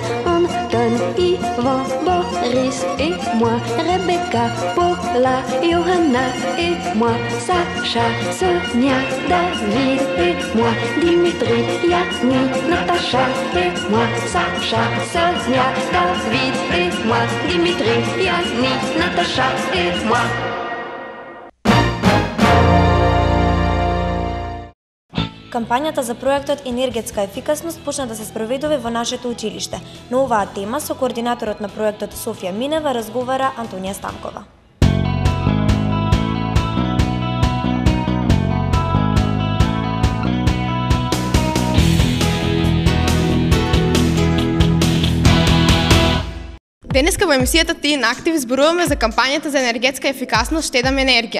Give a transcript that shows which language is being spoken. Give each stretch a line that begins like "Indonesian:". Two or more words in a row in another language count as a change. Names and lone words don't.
French: Anton, Ivan, Boris et moi, Rebecca, Paula, Johanna et moi, Sacha, Sonia, David et moi, Dimitri, Yanni, Natacha et moi, Sacha, Sonia, David et moi, Dimitri, Yanni, Natacha et moi.
Macedonian: Кампањата за проектот Енергетска ефикасност почна да се спроведува во нашето училиште. На оваа тема со координаторот на проектот Софија Минева разговара Антонија Станкова. Денеска во емисијата Ти на Актив зборуваме за кампањата за енергетска ефикасност Штедам енергија.